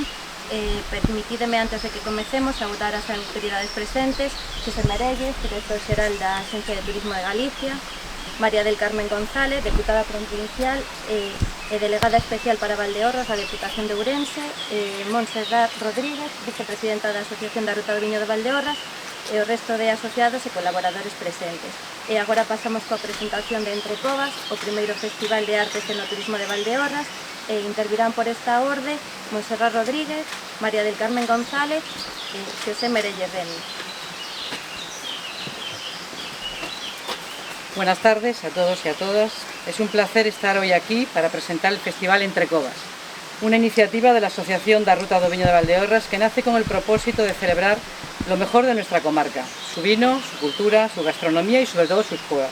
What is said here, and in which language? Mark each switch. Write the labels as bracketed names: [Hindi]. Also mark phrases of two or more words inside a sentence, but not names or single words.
[Galician] Permitídeme, antes de que comecemos, saudar as autoridades presentes: Xosé Merelles, director xeral da Axencia de Turismo de Galicia; María del Carmen González, deputada provincial e delegada especial para Valdeorras da Deputación de Ourense; Montserrat Rodríguez, vicepresidenta da Asociación da Ruta do Viño de Valdeorras, e o resto de asociados e colaboradores presentes. E agora pasamos coa presentación de Entre Covas, o primeiro Festival de Artes e Enoturismo de Valdeorras, e intervirán por esta orde Montserrat Rodríguez, María del Carmen González e Xosé Merelles Reni. [Spanish] Buenas tardes a todos y a todas. Es un placer estar hoy aquí para presentar el Festival Entre Covas, una iniciativa de la Asociación da Ruta do Viño de Valdeorras que nace con el propósito de celebrar lo mejor de nuestra comarca, su vino, su cultura, su gastronomía y sobre todo sus cuevas.